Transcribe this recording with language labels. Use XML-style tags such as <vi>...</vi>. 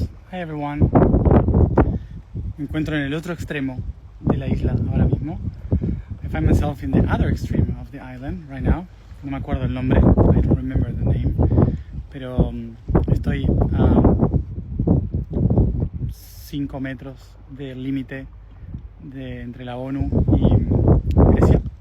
<en>Hi everyone.</en> <es>Me encuentro en el otro extremo de la isla ahora mismo.</es> <en>I find myself in the other extreme of the island right now.</en> <es>No me acuerdo el nombre,</es> <en>I don't remember the name.</en> <es>Pero estoy a 5 metros del límite entre la ONU y Grecia.</es>